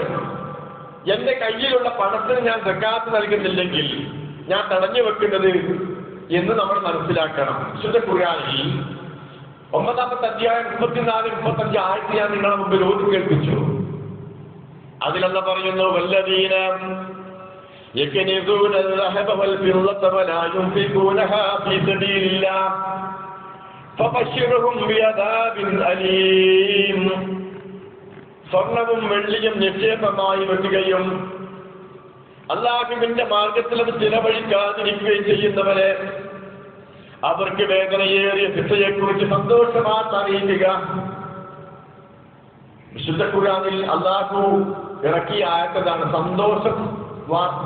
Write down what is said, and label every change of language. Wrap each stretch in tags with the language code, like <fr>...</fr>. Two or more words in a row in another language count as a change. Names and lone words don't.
<ml>എന്റെ കയ്യിലുള്ള പണത്തിന് ഞാൻ സകാത്ത് നൽകുന്നില്ലെങ്കിൽ ഞാൻ തടഞ്ഞു വെക്കുന്നത് എന്ന് നമ്മൾ മനസ്സിലാക്കണം. വിശുദ്ധ ഖുർആനിൽ 9-ാമത്തെ അധ്യായം 34-35 ആയത്ത് ഞാൻ നിങ്ങളുടെ മുമ്പിൽ ഓതി കേൾപ്പിച്ചു. അതിലെന്താ പറയുന്നു?</ml> <ar>والذين يكنزون الذهب والفضة ولا ينفقونها في سبيل الله فبشرهم بعذاب أليم.</ar> <ml>സ്വർണവും വെള്ളിയും നിക്ഷേപമായി വെക്കുകയും അല്ലാഹുവിന്റെ മാർഗത്തിൽ അത് ചിലവഴിക്കാതിരിക്കുകയും ചെയ്യുന്നവരെ അവർക്ക് വേദനയേറിയ ശിക്ഷയെക്കുറിച്ച് സന്തോഷവാർത്ത അറിയിക്കുക. വിശുദ്ധ ഖുർആനിൽ അല്ലാഹു ഇറക്കിയ ആയത്താണ് സന്തോഷ വാർത്ത.</ml>